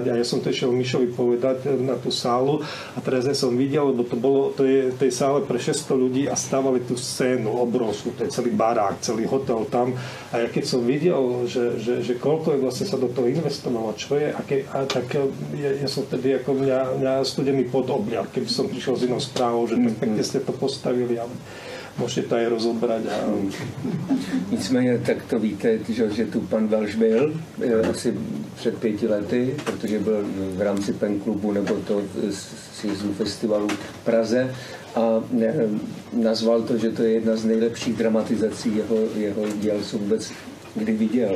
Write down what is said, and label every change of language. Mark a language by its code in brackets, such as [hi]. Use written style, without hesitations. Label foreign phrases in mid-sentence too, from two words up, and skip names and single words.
[sk] A ja som to išiel Mišovi povedať na tú sálu. A teraz ja som videl, lebo to je v tej sále pre 600 ľudí a stávali tú scénu obrovskú. To je celý barák, celý hotel tam. A ja keď som videl, že koľko je vlastne sa do toho investovalo, čo je, tak ja som vtedy ako mňa studený pod oblial, keby som prišiel s inou správou, že tak pekne ste to postavili. [cs] Ale můžete [sk] to aj rozobrať. [cs] Nicméně tak to víte, že tu pan Velš byl asi před 5 lety, protože byl v rámci Pen klubu nebo to sjezdu festivalu v Praze a nazval to, že to je jedna z nejlepších dramatizací jeho děl, co vůbec kdy viděl.